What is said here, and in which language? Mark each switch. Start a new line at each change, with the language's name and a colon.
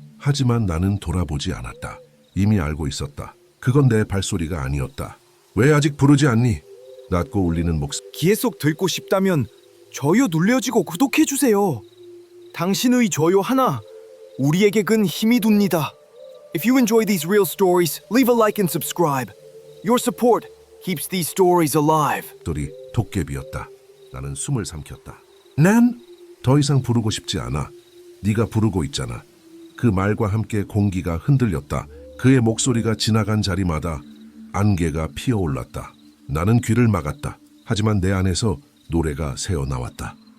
Korean: 하지만 나는 돌아보지 않았다. 이미 알고 있었다. 그건 내 발소리가 아니었다. 왜 아직 부르지 않니? 낮고 울리는 목소리. 귀에 쏙 듣고 싶다면 좋아요 눌러주고 구독해주세요. 당신의 좋아요 하나 우리에게 큰 힘이 됩니다.
English: If you enjoy these real stories, leave a like and subscribe. Your support keeps these stories alive.
Korean: 도깨비였다. 나는 숨을 삼켰다. 난 더 이상 부르고 싶지 않아. 네가 부르고 있잖아. 그 말과 함께 공기가 흔들렸다. 그의 목소리가 지나간 자리마다 안개가 피어올랐다. 나는 귀를 막았다. 하지만 내 안에서 노래가 새어나왔다.